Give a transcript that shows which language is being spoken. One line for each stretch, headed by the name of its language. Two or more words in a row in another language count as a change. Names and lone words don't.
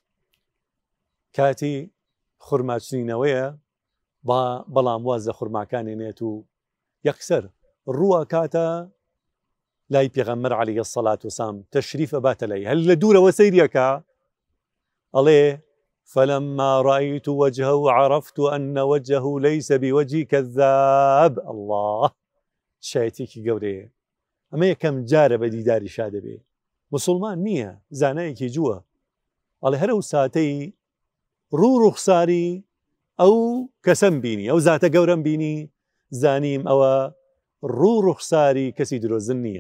Central Kurdish: کاتی خورماچنینەوەیە، بەڵام واز لە خورماکانێنێت و یەکسەر ڕووە کاتە لای پێغەمبەر
Arabic: عەلەیهی سەڵات وەسەلام
Central Kurdish: تەشریف ئەباتە لای، هەر لە دوورەوە سەیریەکە ئەڵێ
Arabic: فلما رأيت وجهه عرفت أن وجهه ليس بوجه كذاب.
Central Kurdish: الله، شایەتێکی گەورەیە. ئەمە یەکەم جارە بە دیداری شا دەبێ. موسڵمان نییە، زانایەکی جووە. ئەڵێ هەرە و ساتەی ڕوو ڕوخساری ئەو کەسەم بینی، ئەو زاتە گەورەم بینی، زانیم ئەوە ڕوو ڕوخساری کەسی درۆزن نییە.